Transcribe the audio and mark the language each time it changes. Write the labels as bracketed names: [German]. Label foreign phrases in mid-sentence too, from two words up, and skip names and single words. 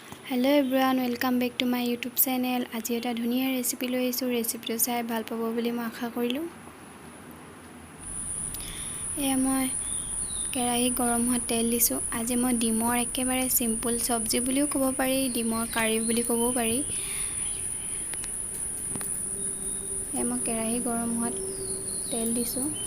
[English] Hello everyone welcome back to my YouTube channel. [Assamese] आज এটা ধুনিয়া ৰেচিপি লৈ আহিছো। ৰেচিপিটো চাই ভাল পাব বুলি মই আশা কৰিলো। মই কেৰাহী গৰম হোৱা তেল দিছো। আজি মই ডিমৰ একেবাৰে সিম্পল সবজি বুলিও ক'ব পাৰি, ডিমৰ কাৰি বুলি ক'ব পাৰি। মই কেৰাহী গৰম হোৱা তেল দিছো।